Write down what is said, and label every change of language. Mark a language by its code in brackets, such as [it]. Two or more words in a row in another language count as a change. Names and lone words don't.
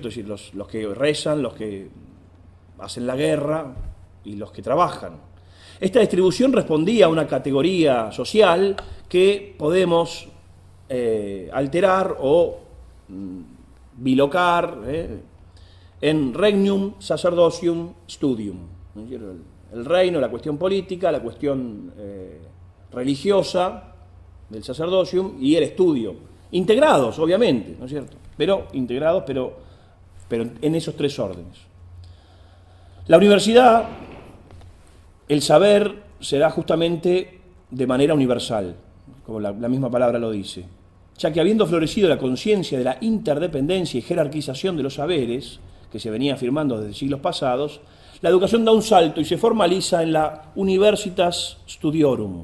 [es] Es decir, los que rezan, los que hacen la guerra y los que trabajan. Esta distribución respondía a una categoría social que podemos alterar o bilocar en [la] regnum, sacerdocium, studium, [es] ¿no es cierto?, el reino, la cuestión política, la cuestión religiosa del sacerdocium y el estudio. Integrados, obviamente, ¿no es cierto? Pero integrados, pero en esos tres órdenes. La universidad, el saber se da justamente de manera universal, como la misma palabra lo dice, ya que habiendo florecido la conciencia de la interdependencia y jerarquización de los saberes, que se venía afirmando desde siglos pasados, la educación da un salto y se formaliza en la Universitas Studiorum.